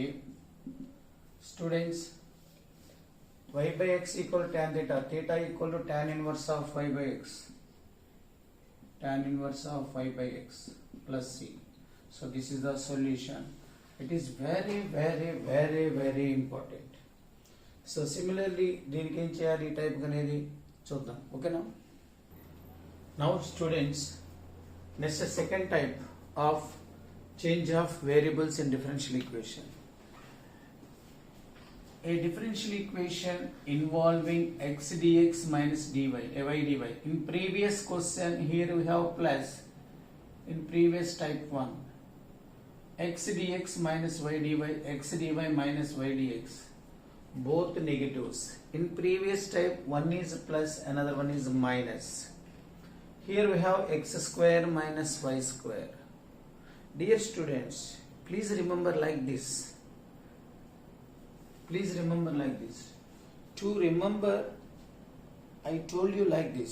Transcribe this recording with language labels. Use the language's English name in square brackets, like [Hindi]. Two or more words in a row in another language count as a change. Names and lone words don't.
[English] Students, y by x equal to tan theta, theta equal to tan inverse of y by x, tan inverse of y by x plus c. So this is the solution. It is very very very very important. so similarly [Telugu] దీనికి ఏం చేయాలి, ఈ టైప్ అనేది చూద్దాం, ఓకేనా. [English] now students, next second type of change of variables in differential equation. A differential equation involving x dx minus dy, y dy. In previous question, here we have plus. In previous type 1, x dx minus y dy, x dy minus y dx. Both negatives. In previous type, one is plus, another one is minus. Here we have x square minus y square. Dear students, please remember like this. Please remember like this. To remember, I told you like this.